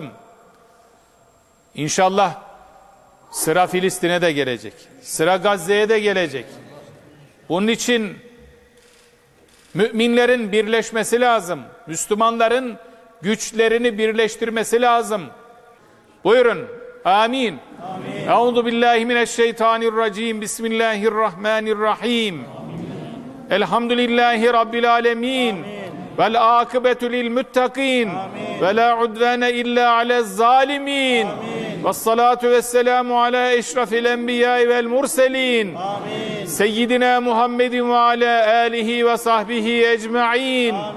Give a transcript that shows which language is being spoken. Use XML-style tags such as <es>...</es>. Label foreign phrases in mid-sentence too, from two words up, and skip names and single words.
<tr>İnşallah sıra Filistin'e de gelecek. Sıra Gazze'ye de gelecek. Bunun için müminlerin birleşmesi lazım. Müslümanların güçlerini birleştirmesi lazım.</tr> <ar>Buyurun. آمين. أعوذ بالله من الشيطان الرجيم. بسم الله الرحمن الرحيم. الحمد لله رب العالمين. والعاقبة للمتقين. ولا عدوان إلا على الظالمين. والصلاة والسلام على أشرف الأنبياء والمرسلين. سيدنا محمد وعلى آله وصحبه أجمعين.</ar>